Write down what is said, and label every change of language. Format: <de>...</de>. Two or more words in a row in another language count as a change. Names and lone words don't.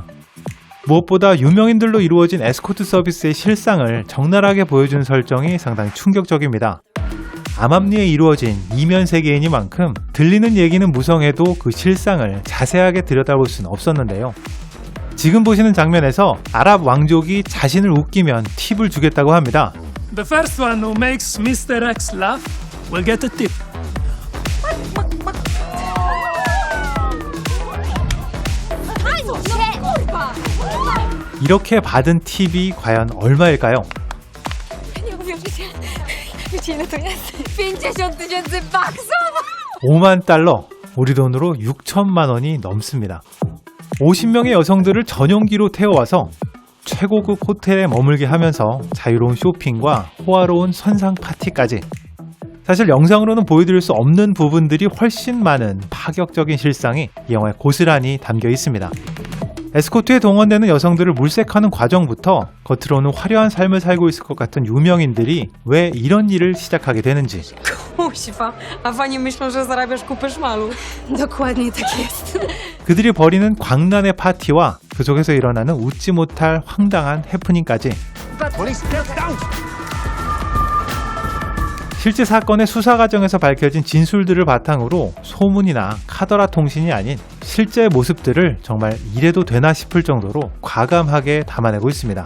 <ko>무엇보다 유명인들로 이루어진 에스코트 서비스의 실상을 적나라하게 보여준 설정이 상당히 충격적입니다. 암암리에 이루어진 이면 세계이니만큼 들리는 얘기는 무성해도 그 실상을 자세하게 들여다볼 수는 없었는데요. 지금 보시는 장면에서 아랍 왕족이 자신을 웃기면 팁을 주겠다고 합니다.</ko> <en>The first one who makes Mr. X laugh will get a tip.</en> <ko>이렇게 받은 팁이 과연 얼마일까요?</ko> <pl>Nie uwierzycie. Wiecie ile to jest? 50 000 baksów!</pl> <ko>5만 달러, 우리 돈으로 6천만 원이 넘습니다. 50명의 여성들을 전용기로 태워와서 최고급 호텔에 머물게 하면서 자유로운 쇼핑과 호화로운 선상 파티까지. 사실 영상으로는 보여드릴 수 없는 부분들이 훨씬 많은 파격적인 실상이 이 영화에 고스란히 담겨 있습니다. 에스코트에 동원되는 여성들을 물색하는 과정부터 겉으로는 화려한 삶을 살고 있을 것 같은 유명인들이 왜 이런 일을 시작하게 되는지,</ko> <pl>Kuźwa, a fani myślą, że zarabiasz kupę szmalu. Dokładnie tak jest.</pl> <ko>그들이 벌이는 광란의 파티와 그 속에서 일어나는 웃지 못할 황당한 해프닝까지, 실제 사건의 수사 과정에서 밝혀진 진술들을 바탕으로 소문이나 카더라 통신이 아닌 실제 모습들을 정말 이래도 되나 싶을 정도로 과감하게 담아내고 있습니다.</ko>